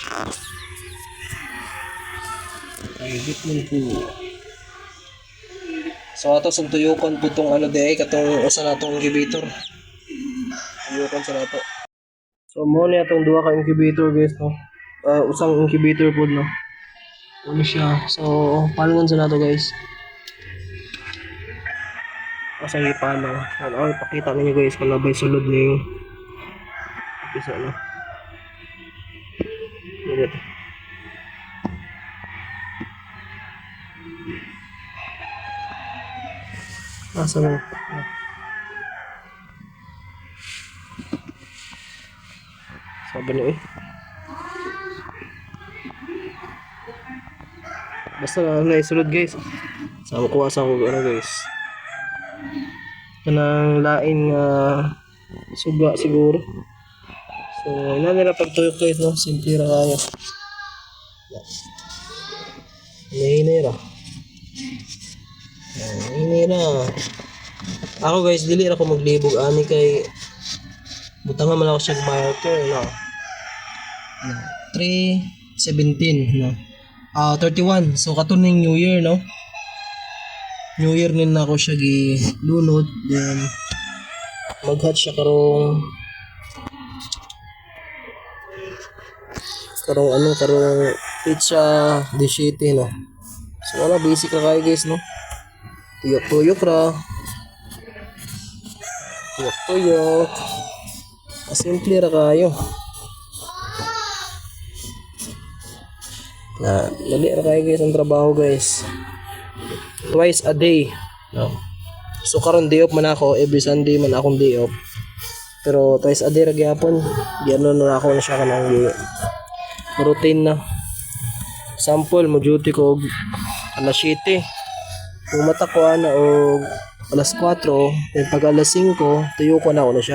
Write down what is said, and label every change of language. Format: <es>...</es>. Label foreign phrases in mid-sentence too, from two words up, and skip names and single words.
<ceb>Ay, Vitamin Pro. So ato sa tuyukon po itong katong usa na itong incubator. Tuyukon sa nato. So mo na itong duha ka incubator guys no. Usang incubator po no. Ano siya. So palungan sa nato guys. Kasi paano. Ipakita ninyo guys kung labay sulod na yung isa na. Ganito. Asa na. Sabi na basta na isulod guys. Sama ko guys. Kanang lain suga siguro. So ina nila pagtuyok guys no. Simple ra kayo. Hinahinay ra. Hinahinay ra. Ako guys, dili ra ko maglibog ani kay butangan man ako siya marker no. 3:17 no. 31. So katuning New Year no. New Year nin na ako siya gilunod then mag-hatch siya karong pizza 17 no. So wala basic ra kayo guys no. Tuyok-tuyok ra. Tuyok-tuyok. Simple ra kayo. Dali ra kayo guys ang trabaho guys.</ceb> <en>Twice a day.</en> <ceb>No. So karon</ceb> <en>day off</en> <ceb>man ako,</ceb> <en>every Sunday</en> <ceb>man akong</ceb> <en>day off.</en> <ceb>Pero</ceb> <en>twice a day</en> <ceb>ra gyapon. Diyan na ako na siya kanang routine na. Sample mo duty ko alas 7. Pumata ko ana og alas 4, then pag alas 5 tuyo ko na ako na siya.</ceb>